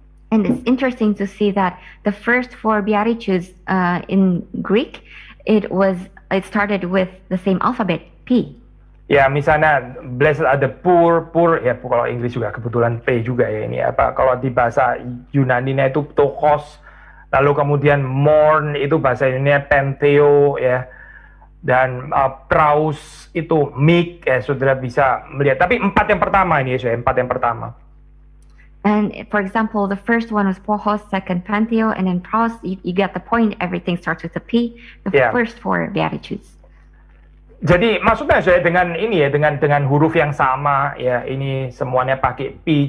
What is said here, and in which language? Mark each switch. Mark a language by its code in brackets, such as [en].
[en] And it's interesting to see that the first 4 Beatitudes in Greek, it started with the same alphabet, P. [id] Ya, misalnya [en] blessed are the poor [id] ya kalau Inggris juga kebetulan P juga ya ini kalau di bahasa Yunani-nya itu ptochos, lalu kemudian mourn itu bahasa Indonesia pentheo ya, dan praus itu meek ya, saudara bisa melihat. Tapi 4 yang pertama ini ya, 4 yang pertama. [en] And for example, the first one was pohos, second pantheo, and then praus. You get the point. Everything starts with a P. The first 4 Beatitudes. [id] Jadi maksudnya saya dengan ini ya, dengan huruf yang sama ya, ini semuanya pakai P.